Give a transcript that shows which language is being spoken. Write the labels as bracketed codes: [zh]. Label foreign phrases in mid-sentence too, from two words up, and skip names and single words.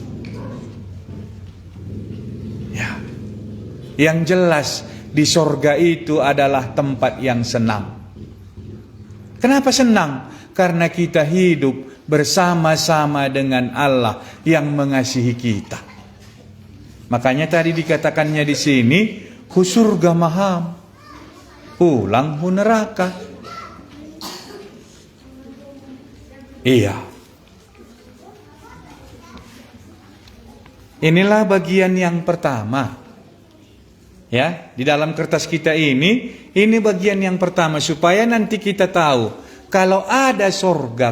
[id] Ya, yang jelas di sorga itu adalah tempat yang senang. Kenapa senang? Karena kita hidup bersama-sama dengan Allah yang mengasihi kita. Makanya tadi dikatakannya di sini, [bts] hu surga maham, pulang hu neraka. [id] Iya. Inilah bagian yang pertama. Ya, di dalam kertas kita ini bagian yang pertama supaya nanti kita tahu kalau ada sorga.